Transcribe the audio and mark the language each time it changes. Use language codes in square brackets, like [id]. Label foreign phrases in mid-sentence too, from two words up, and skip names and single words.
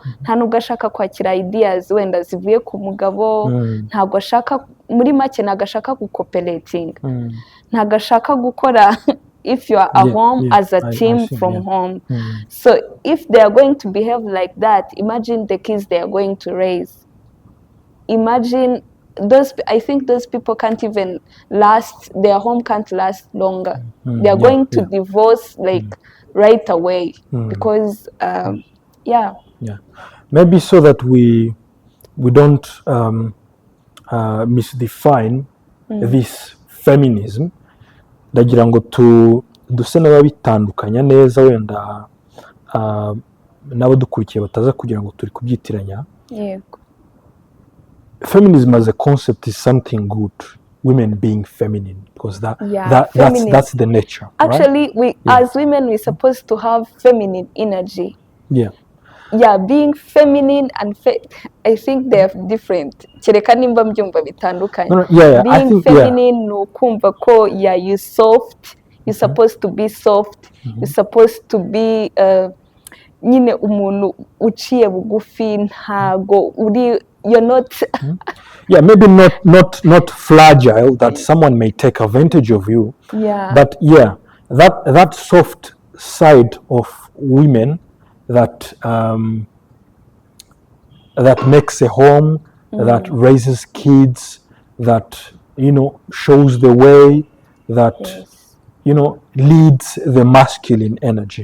[rw] Nta nubwo ashaka kwakira ideas wenda zivuye ku mugabo, ntabwo ashaka, muri make ntabwo ashaka gucooperating, ntabwo ashaka gukora [en] if you are at home as a team from home. So if they are going to behave like that, imagine the kids they are going to raise. Imagine I think those people can't even last, their home can't last longer. They are going to divorce right away, because maybe so that we don't misdefine this feminism, [rw] ndagira ngo duse n'ababitandukanya neza, wenda n'abo dukurikiye bataza kugira ngo turi kubyitiranya. [en] Feminism as a concept is something good. Women being feminine, because that's the nature. Actually, right? As women, we're supposed to have feminine energy. Being feminine and I think they're different. [rw] Kereka nimba mbyumva bitandukanye. [en] Being feminine [rw] no kumva ko [en] you're soft. You're supposed to be soft. You're supposed to be [rw] nyine umuntu uciye bugufi, ntago uri, [en] you're not maybe not fragile, that someone may take advantage of you, but that soft side of women that makes a home, that raises kids, that shows the way, that leads the masculine energy.